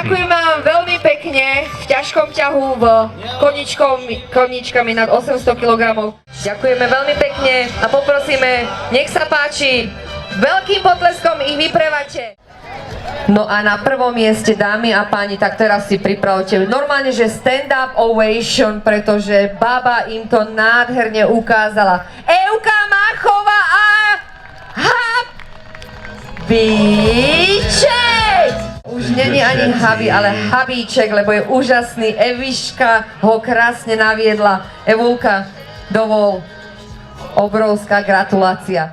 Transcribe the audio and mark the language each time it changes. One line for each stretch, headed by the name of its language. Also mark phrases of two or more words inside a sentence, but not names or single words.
Slovak: ďakujem vám veľmi pekne v ťažkom ťahu v koníčkami nad 800 kg. Ďakujeme veľmi pekne a poprosíme, nech sa páči, veľkým potleskom ich vyprevate. No a na 1. mieste, dámy a páni, tak teraz si pripravte normálne, že
English: stand-up ovation,
Slovak: pretože baba im to nádherne ukázala. Euka Máchová a Habíček! Už není ani Habi, ale Habíček, lebo je úžasný. Eviška ho krásne naviedla. Evulka, dovol, obrovská gratulácia.